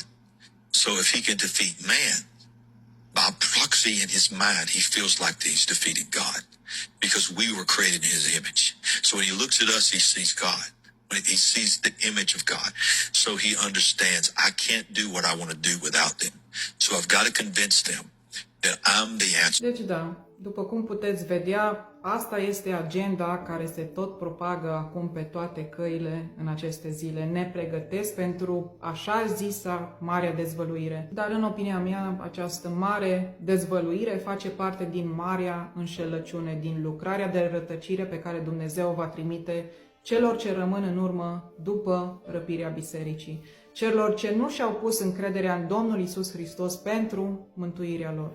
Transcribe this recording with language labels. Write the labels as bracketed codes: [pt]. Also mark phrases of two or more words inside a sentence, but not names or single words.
[en] So if he can defeat man, by proxy in his mind, he feels like he's defeated God because we were created in his image. So when he looks at us, he sees God. He sees the image of God. So he understands I can't do what I want to do without them. So I've got to convince them that I'm the answer. [ro] Deci da, după cum puteți vedea, asta este agenda care se tot propagă acum pe toate căile în aceste zile. Ne pregătesc pentru așa zisa marea dezvăluire. Dar în opinia mea, această mare dezvăluire face parte din marea înșelăciune, din lucrarea de rătăcire pe care Dumnezeu va trimite celor ce rămân în urmă după răpirea bisericii, celor ce nu și-au pus încrederea în Domnul Iisus Hristos pentru mântuirea lor.